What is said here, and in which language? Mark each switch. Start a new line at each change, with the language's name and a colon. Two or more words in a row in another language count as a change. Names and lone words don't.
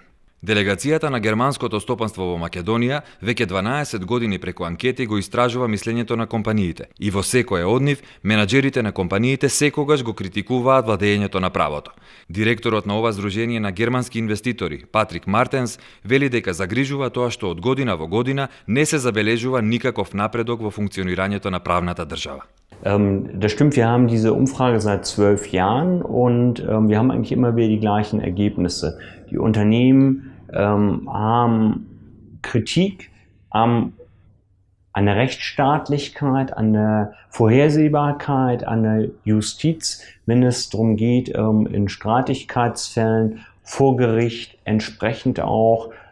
Macedonian: Делегацијата на германското стопанство во Македонија веќе 12 години преку анкети го истражува мислењето на компаниите и во секоја од нив менаџерите на компаниите секогаш го критикуваат владеењето на правото. Директорот на ова здружение на германски инвеститори, Патрик Мартенс, вели дека загрижува тоа што од година во година не се забележува никаков напредок во функционирањето на правната држава.
German: Das stimmt, wir haben diese Umfrage seit 12 Jahren und wir haben eigentlich immer wieder die gleichen Ergebnisse. Die Unternehmen haben Kritik an der Rechtsstaatlichkeit, an der Vorhersehbarkeit, an der Justiz, wenn es darum geht, in Streitigkeitsfällen vor Gericht entsprechend auch